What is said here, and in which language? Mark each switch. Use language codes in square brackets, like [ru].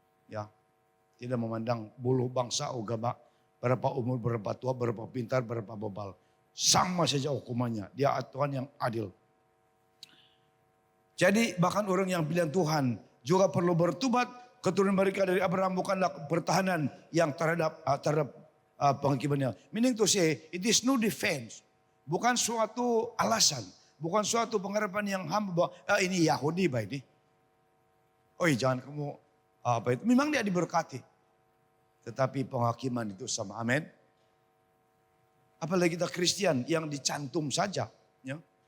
[id] Ya, tidak memandang bulu bangsa, agama, berapa umur, berapa tua, berapa pintar, berapa bebal. Sama saja hukumannya. Dia Tuhan yang adil. Jadi bahkan orang yang pilihan Tuhan juga perlu bertobat. Keturunan mereka dari Abraham bukanlah pertahanan yang terhadap penghakimannya. [en] Meaning to say, it is no defense. [id] Bukan suatu alasan. Bukan suatu pengharapan yang hamba bahwa ini Yahudi Pak ini. Oh jangan kamu apa itu. Memang dia diberkati. Tetapi penghakiman itu sama. Amin. Apalagi kita Kristen yang dicantum saja. Ya.